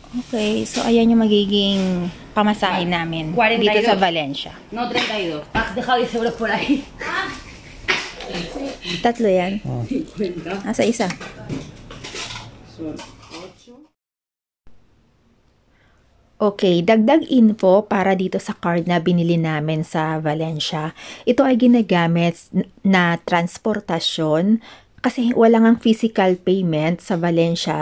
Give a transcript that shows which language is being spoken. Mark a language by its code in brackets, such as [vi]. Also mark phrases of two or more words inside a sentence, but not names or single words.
[tl] Okay, so ayan yung magiging pamasahe namin 42. dito sa Valencia. [es] No, 32. Has dejado 10 euros por ahí. [tl] Tatlo yan. Nasa isa. Okay, dagdag info para dito sa card na binili namin sa Valencia. Ito ay ginagamit na transportasyon kasi wala ngang [en] physical payment [tl] sa Valencia.